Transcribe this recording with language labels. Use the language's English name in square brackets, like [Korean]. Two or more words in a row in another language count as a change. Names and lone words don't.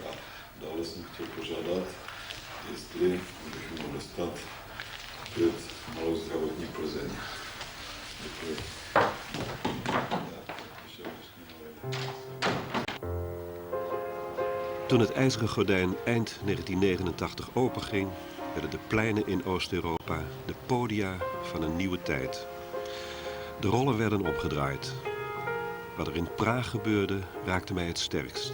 [Czech] A dále jsem chtěl požádat, jestli bych mohl dostat opět malou zdravotní Plzeň. Děkuji. [Dutch] Toen het ijzeren gordijn eind 1989 openging, werden de pleinen in Oost-Europa de podia van een nieuwe tijd. De rollen werden omgedraaid. Wat er in Praag gebeurde, raakte mij het sterkst.